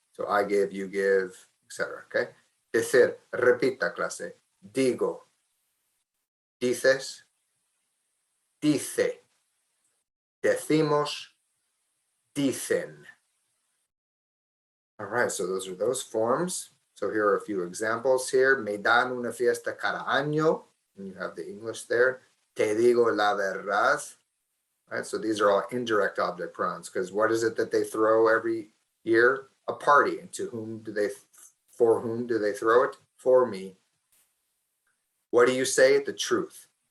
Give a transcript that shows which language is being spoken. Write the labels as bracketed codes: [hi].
[en] So I give, you give, etc. Okay. [es] Decir, repita clase. Digo, dices, dice, decimos, dicen. [en] All right, so those are those forms. So here are a few examples here. [es] Me dan una fiesta cada año. [en] And you have the English there. [es] Te digo la verdad. [en] All right, so these are all indirect object pronouns, because what is it that they throw every year? A party. And for whom do they throw it? For me. What do you say? The truth.